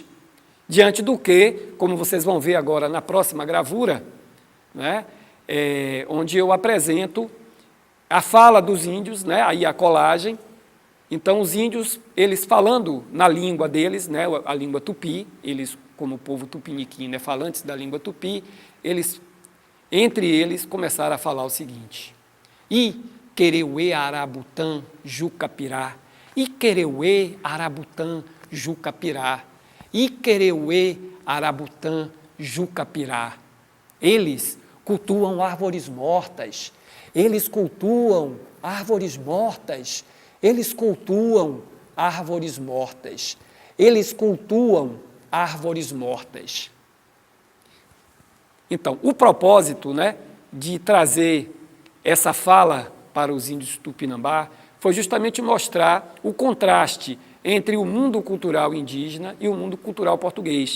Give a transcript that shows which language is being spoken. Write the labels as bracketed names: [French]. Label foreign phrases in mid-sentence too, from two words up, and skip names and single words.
[Portuguese] Diante do que, como vocês vão ver agora na próxima gravura, né, onde eu apresento a fala dos índios, né, aí a colagem. Então, os índios, eles falando na língua deles, né, a língua tupi, eles, como povo tupiniquim, né, falantes da língua tupi, entre eles, começaram a falar o seguinte: [Tupí] Iquereuê Arabutã Jucapirá, Iquereuê Arabutã Jucapirá, Iquereuê Arabutã Jucapirá. [Portuguese] Eles cultuam árvores mortas, eles cultuam árvores mortas, eles cultuam árvores mortas, eles cultuam árvores mortas. Então, o propósito, né, de trazer essa fala para os índios Tupinambá foi justamente mostrar o contraste entre o mundo cultural indígena e o mundo cultural português.